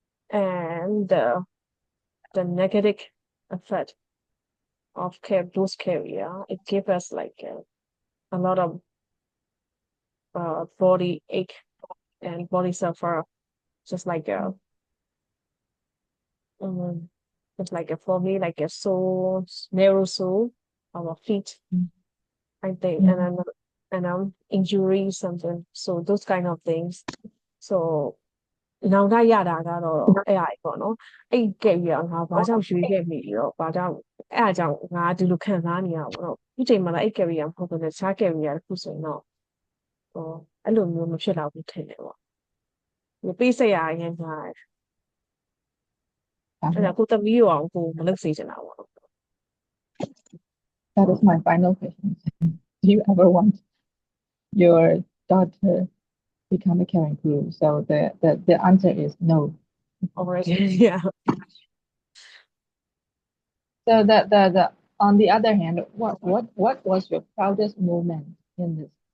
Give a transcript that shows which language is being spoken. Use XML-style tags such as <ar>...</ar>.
<en>and the negative effect of those career, it gives us like a lot of body ache and body suffer, just like um, just like for me like a sole narrow sole our feet, I think, and injury something, so those kind of things.</en> <my>Soနောင်တရတာကတော့အဲ့ဟာပေါ့နော်အဲ့ကဲ့ပြီးတော့ငါဘာကြောင့်ရွှေ့ခဲ့မိပြီးတော့ဘာကြောင့်အဲ့အကြောင်းငါဒီလိုခံစားနေရပါတော့ဒီချိန်မှာလည်းအဲ့ကဲ့ပြီးရမဟုတ်ဘူးလေတခြားကဲ့ပြီးရတစ်ခုဆိုရင်တော့ဟိုအဲ့လိုမျိုးမဖြစ်တော့ဘူးထင်တယ်ပေါ့ဒီပေးဆက်ရရင်ညာအဲ့ဒါကိုသမီးရောကိုမလုပ်စေချင်တာပေါ့</my> <en>That is my final question. Do you ever want your daughter become a cabin crew? So the answer is no. already. Yeah. So the on the other hand, what was your proudest moment in this?</en>